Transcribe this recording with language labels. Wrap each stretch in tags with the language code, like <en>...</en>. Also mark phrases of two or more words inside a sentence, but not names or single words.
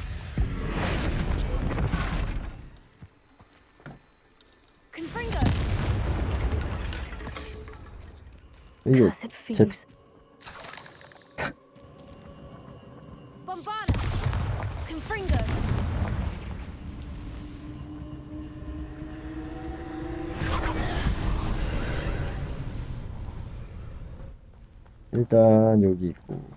<en>Confringo.</en> <ko>이게</ko> <en>Cursed thieves. Bombana. Confringo.</en> <ko>일단 여기 있고.</ko>